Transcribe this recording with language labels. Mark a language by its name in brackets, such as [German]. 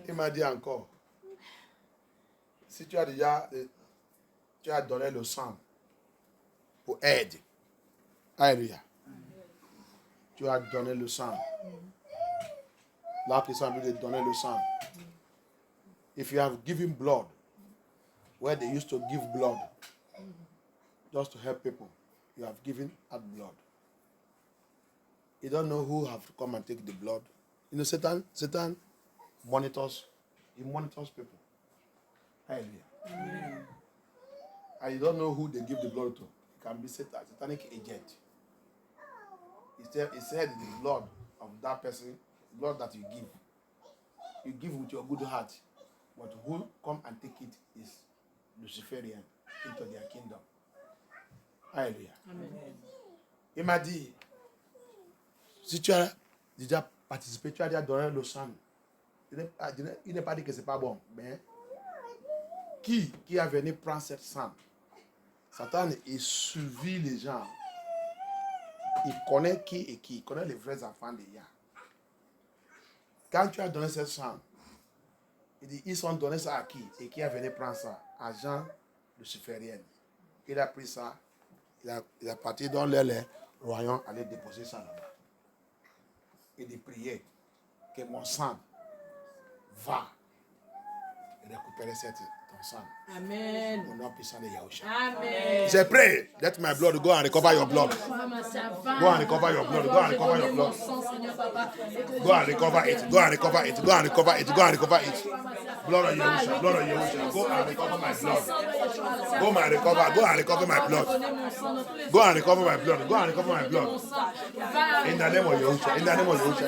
[French] Il m'a dit encore, si tu as déjà donné le sang pour aide, alléluia. Tu as donné le sang. Là, qui semble de donner le sang. [English] If you have given blood, where they used to give blood, just to help people, you have given that blood. You don't know who have to come and take the blood. You know, Satan monitors. He monitors people. Hallelujah. And you don't know who they give the blood to. It can be satanic agent. He said the blood of that person, the blood that you give with your good heart. But who come and take it is Luciferian into their kingdom. Hallelujah. Amen. [French] Il m'a dit, si tu as déjà participé, tu as déjà donné le sang. Il n'est pas dit que ce n'est pas bon. Mais qui a venu prendre cette sang? Satan, il suivit les gens. Il connaît qui et qui. Il connaît les vrais enfants de Yah. Quand tu as donné ce sang, il dit, ils sont donnés ça à qui? Et qui a venu prendre ça? À Jean Luciférien. Il a pris ça. Il a parti dans les royaumes, aller déposer ça là-bas. Et de prier que mon sang va récupérer ton sang. Amen. Au nom puissant de Yahushua. Amen. J'ai prié. [English] Let my blood go and recover your blood. Go and recover your blood. Go and recover your blood. Go and recover it. Go and recover it. Go and recover it. Go and recover it. Blood of Yahushua. Blood of Yahushua. Go and recover my blood. Go and recover. Go and recover my blood. Go and recover my blood. Go and recover my blood. In the name of Yahushua. In the name of Yahushua.